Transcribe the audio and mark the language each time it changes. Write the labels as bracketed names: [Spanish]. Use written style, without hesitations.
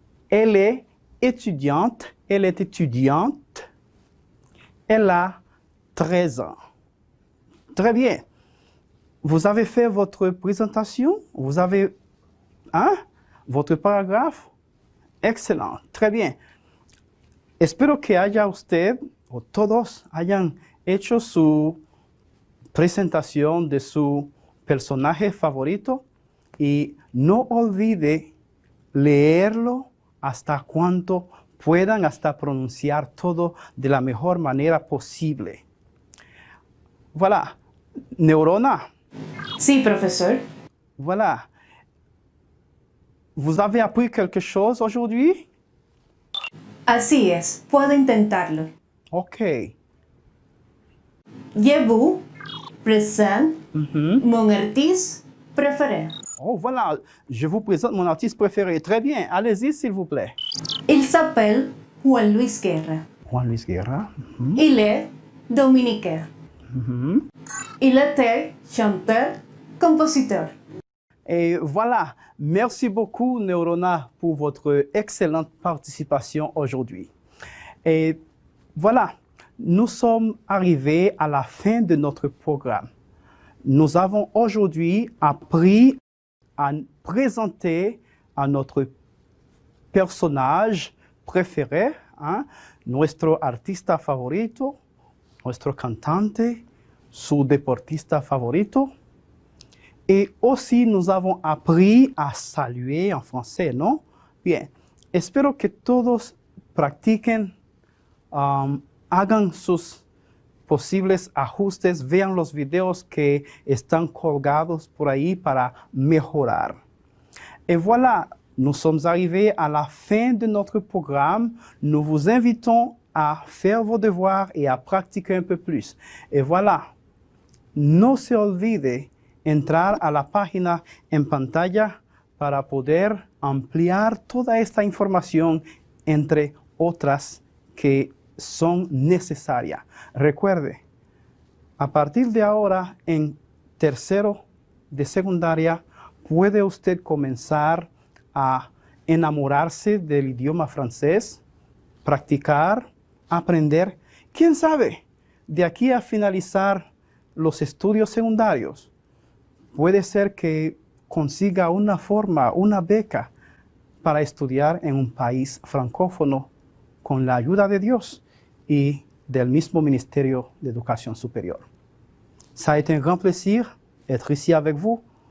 [French] Elle est étudiante. Elle est étudiante. Elle a 13 ans. Très bien. Vous avez fait votre présentation? Vous avez votre paragraphe? [Spanish] Excelente. [French] Très bien. [Spanish] Espero que haya usted o todos hayan hecho su presentación de su personaje favorito y no olvide leerlo hasta cuanto puedan, hasta pronunciar todo de la mejor manera posible. [French] Voilà. Neurona. [Spanish] Sí, profesor. [French] Voilà. Vous avez appris quelque chose aujourd'hui? [Spanish] Así es, puedo intentarlo. OK. [French] Je vous présente mon artiste préféré. Oh, voilà. Je vous présente mon artiste préféré. Très bien. Allez-y, s'il vous plaît. Il s'appelle Juan Luis Guerra. Juan Luis Guerra. Il est dominicain. Il était chanteur, compositeur. Et voilà. Merci beaucoup, Neurona, pour votre excellente participation aujourd'hui. Et voilà. Nous sommes arrivés à la fin de notre programme. Nous avons aujourd'hui appris à présenter à notre personnage préféré, [Spanish] nuestro artista favorito, nuestro cantante, su deportista favorito. [French] Et aussi, nous avons appris à saluer en français, ¿no? [Spanish] Bien, espero que todos practiquen, hagan sus posibles ajustes, vean los videos que están colgados por ahí para mejorar. [French] Et voilà, nous sommes arrivés à la fin de notre programme. Nous vous invitons à faire vos devoirs et à pratiquer un peu plus. Et voilà, [Spanish] no se olvide entrar a la página en pantalla para poder ampliar toda esta información, entre otras que son necesarias. Recuerde, a partir de ahora, en tercero de secundaria, puede usted comenzar a enamorarse del idioma francés, practicar, aprender. ¿Quién sabe? De aquí a finalizar los estudios secundarios, puede ser que consiga una forma, una beca para estudiar en un país francófono con la ayuda de Dios y del mismo Ministerio de Educación Supérieure. [French] Ça a été un grand plaisir d'être ici avec vous.